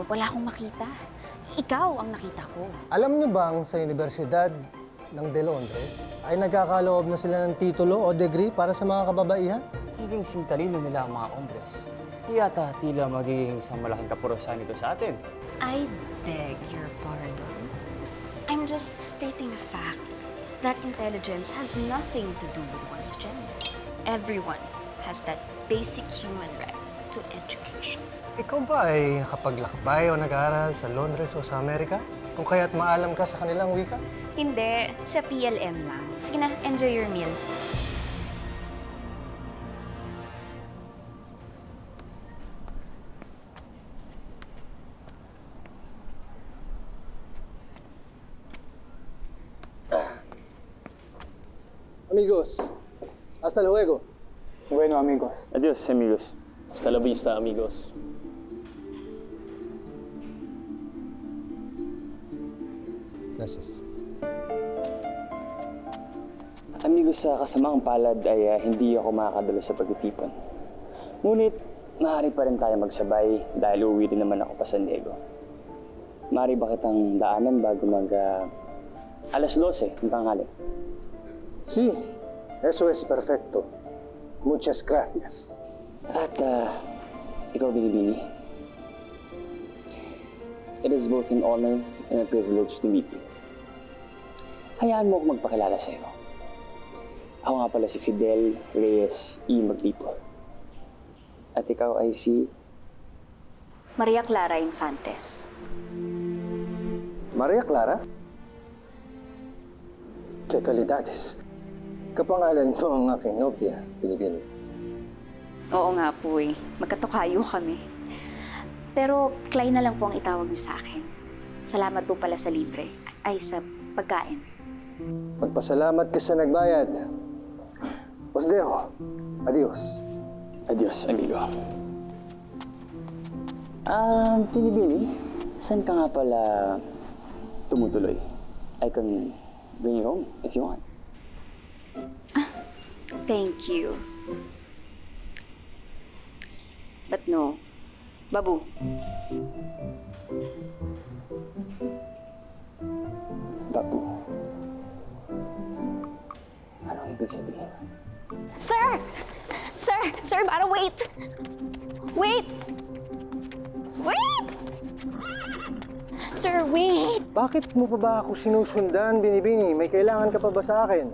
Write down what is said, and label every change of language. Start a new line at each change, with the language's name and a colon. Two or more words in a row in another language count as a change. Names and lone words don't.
Filipino: Wala akong makita. Ikaw ang nakita ko. Alam niyo bang sa Universidad ng De Londres ay nagkakaloob na sila ng titulo o degree para sa mga kababaihan? Higing sintalino nila ang mga hombres. Di yata tila magiging isang malaking kapurusan ito sa atin.
English: I beg your pardon. I'm just stating a fact that intelligence has nothing to do with one's gender. Everyone has that basic human right to education.
Filipino: Ikaw ba ay nakapaglakbay o nag-aaral sa Londres o sa Amerika? Kung kaya't maalam ka sa kanilang wika? Hindi, sa PLM lang. Sige na,
English: enjoy your meal.
Spanish: Amigos, hasta luego. Bueno, amigos. Adios, amigos. Hasta la vista, amigos. Gracias. Amigos,
Filipino: sa kasamaang palad ay hindi ako makakadalo sa pagtitipon. Ngunit, maaari pa rin tayo magsabay dahil uuwi din naman ako pa San Diego. Maaari ba kitang daanan bago alas 12 ng tanghali?
Spanish: Sí, eso es perfecto. Muchas gracias.
Filipino: At, ikaw, Binibini.
English: It is both an honor and a privilege to meet you.
Filipino: Hayaan mo ako magpakilala sa'yo. Ako nga pala si Fidel Reyes E. Maglipo. At ikaw ay si... Maria Clara Infantes.
Spanish: Maria Clara? Que calidades.
Filipino: Kapangalan mo ang aking nobya, Binibini. Oo nga po eh. Magkatukayo kami. Pero Clay na lang po ang itawag niyo sa akin. Salamat po pala sa libre. Ay, sa pagkain. Magpasalamat ka sa nagbayad.
Spanish: Os dejo. Adios. Adios, amigo.
Filipino: Binibini, saan ka nga pala tumutuloy?
English: I can bring you home if you want. Thank you. But no.
Filipino: Babu. Babu. Anong ibig sabihin?
English: Sir! Sir! Sir, para wait! Wait! Wait! Sir, wait!
Filipino: Bakit mo pa ba ako sinusundan, Binibini? May kailangan ka pa ba sa akin?